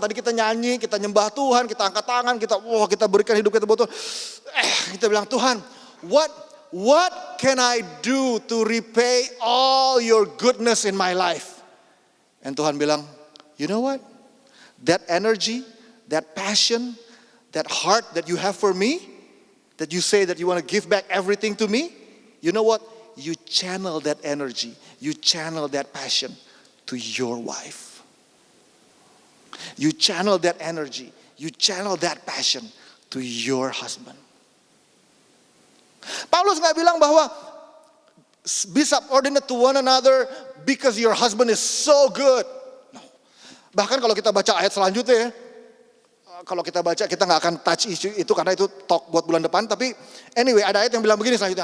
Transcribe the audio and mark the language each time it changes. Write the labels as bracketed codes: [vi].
[id] Tadi kita nyanyi, kita nyembah Tuhan, kita angkat tangan, kita berikan hidup kita buat Tuhan. Kita bilang, [en] Tuhan, what can I do to repay all your goodness in my life? And Tuhan bilang, you know what? That energy, that passion, that heart that you have for me, that you say that you want to give back everything to me, you know what? You channel that energy, you channel that passion to your wife. You channel that energy, you channel that passion to your husband. [id] Paulus gak bilang bahwa [en] be subordinate to one another because your husband is so good. No. [id] Bahkan kalau kita baca ayat selanjutnya ya, kalau kita baca kita gak akan touch isu itu karena itu talk buat bulan depan. Tapi anyway ada ayat yang bilang begini selanjutnya.